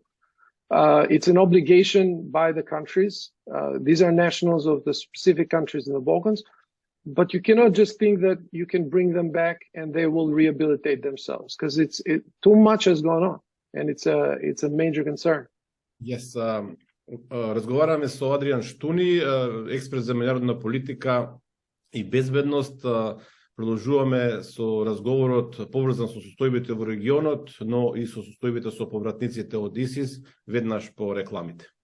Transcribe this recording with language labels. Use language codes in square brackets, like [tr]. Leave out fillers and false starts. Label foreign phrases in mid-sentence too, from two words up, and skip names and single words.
[en] It's an obligation by the countries. These are nationals of the specific countries in the Balkans. But you cannot just think that you can bring them back and they will rehabilitate themselves, because too much has gone on, and it's a major concern. Yes, [mk] разговараме со Адриан Штуни, експерт за меѓународна политика и безбедност. Продолжуваме со разговорот поврзан со состојбите во регионот, но и со состојбите со повратниците од ИСИС, веднаш по рекламите.